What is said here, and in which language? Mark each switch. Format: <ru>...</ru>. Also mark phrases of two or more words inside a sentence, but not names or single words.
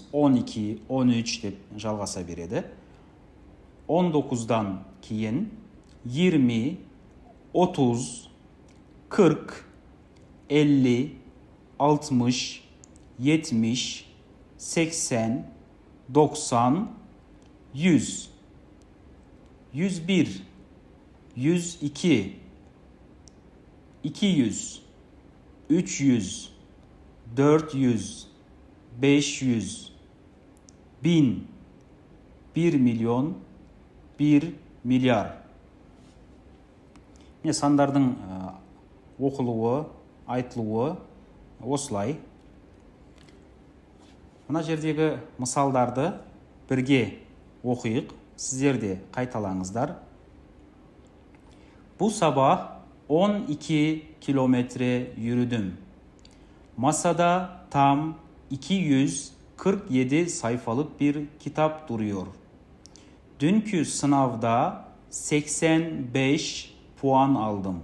<kk>12, 13 деп жалғаса береді. 19-дан кейін 20, 30, 40, 50, 60, 70, 80, 90, 100, 101, 102, 200, 300, 400, 500, 1000, 1 milyon, 1 milyar. Sandардың оқылуы, айтылуы осылай. Мына жердегі мысалдарды бірге оқиық, сіздер де қайталаңыздар.</kk> <tr>Bu sabah 12 kilometre yürüdüm. Masada tam 247 sayfalık bir kitap duruyor. Dünkü sınavda 85 puan aldım.</tr>